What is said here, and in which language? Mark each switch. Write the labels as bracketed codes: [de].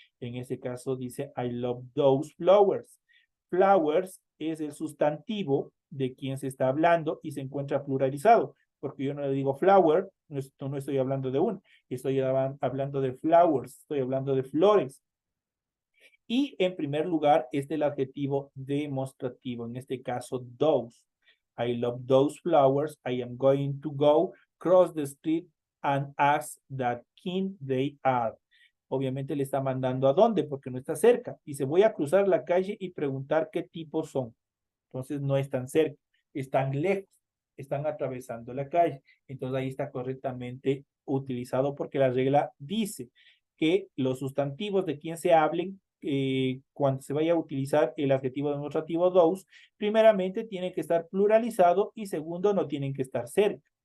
[es] En este caso dice, I love those flowers. Flowers es el sustantivo de quien se está hablando y se encuentra pluralizado, porque yo no le digo flower, no estoy hablando de una, estoy hablando de flowers, estoy hablando de flores. Y en primer lugar es el adjetivo demostrativo, en este caso those. [en] I love those flowers. I am going to go cross the street and ask that king they are. [es] Obviamente le está mandando a dónde, porque no está cerca. Dice, voy a cruzar la calle y preguntar qué tipo son. Entonces no están cerca, están lejos, están atravesando la calle. Entonces ahí está correctamente utilizado porque la regla dice que los sustantivos de quien se hablen cuando se vaya a utilizar el adjetivo demostrativo those, primeramente tiene que estar pluralizado y segundo no tienen que estar cerca.